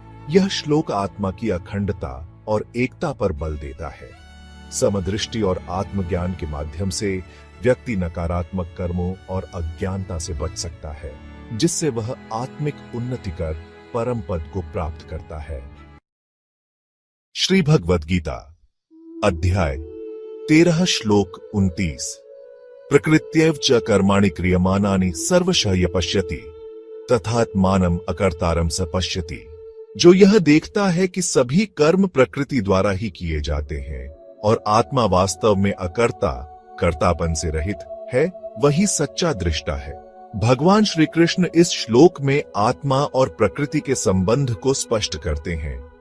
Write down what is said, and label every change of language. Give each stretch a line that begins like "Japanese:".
Hindi: यह श्लोक आत्मा की अखंडता और एकता पर बल देता है। समदृष्टि और आत्मज्ञान के माध्यम से व्यक्ति नकारात्मक कर्मों और अज्ञानता से बच सकता है, जिससे वह आत्मिक उन्नति कर परम पद को प्राप्त करता है।
Sanskrit: श्री भगवद गीता अध्याय 13 श्लोक 29 प्रकृत्यैव च कर्माणि क्रियमाणानि सर्वशः य पश्यति तथात्मानम् अकर्तारं स पश्यति।
Hindi: जो यह देखता है कि सभी कर्म प्रकृति द्वारा ही किए जाते हैं और आत्मा वास्तव में अकर्ता कर्तापन से रहित है, वही सच्चा दृष्टा है। भगवान श्री कृष्ण इस श्लोक में आत्मा और प्रकृति के संबंध को स्पष्ट करते हैं।